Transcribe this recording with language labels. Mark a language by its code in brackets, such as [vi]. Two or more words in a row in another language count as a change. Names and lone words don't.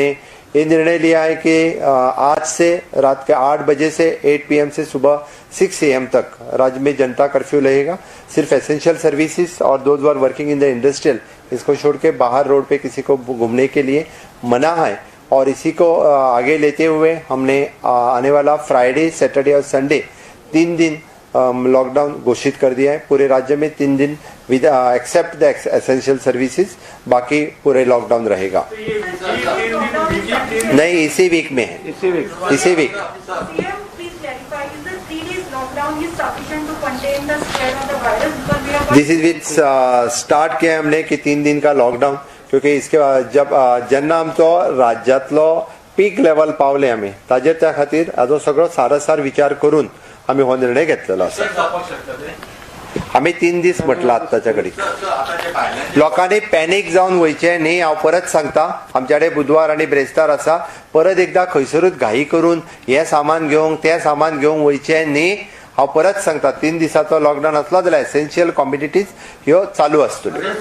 [hi] ये निर्णय लिया है कि आज से रात के 8 बजे से 8 PM से सुबह 6 AM तक राज्य में जनता कर्फ्यू रहेगा सिर्फ [en] essential services [hi] और [en] those are working in the industrial [hi] इसको छोड़ के बाहर रोड पे किसी को घूमने के लिए मना है और इसी को आगे लेते हुए हमने आने वाला [en] Friday Saturday [hi] और संडे 3 दिन लॉकडाउन घोषित कर दिया है पूरे राज्य में 3 दिन [en] with except the essential services [hi] बाकी पूरे लॉकडाउन रहेगा नहीं इसी वीक में है इसी वीक [en] this is with start [hi] किया हमने कि 3 दिन का लॉकडाऊन क्योंकि इसके बाद जब [kok] जेन्ना आमचो राज्यांतलो पीक लेवल पावले आमी ताजेर त्या खातीर हाजो सगळो सारसार विचार करून आमी हो निर्णय घेतलेलो आसा आमी 3 दीस म्हटला आतांच्या घडीक लोकांनी पॅनीक जावन वयचे न्ही हांव परत सांगता आमचे कडेन बुधवार आनी ब्रेस्तार आसा परत एकदा खंयसरूच घाई करून हे सामान घेवंक तें सामान घेवंक वयचे न्ही हांव परत सांगता 3 दिसाचो लॉकडाऊन आसलो जाल्यार [en] essential commodities [kok] ह्यो चालू आसतल्यो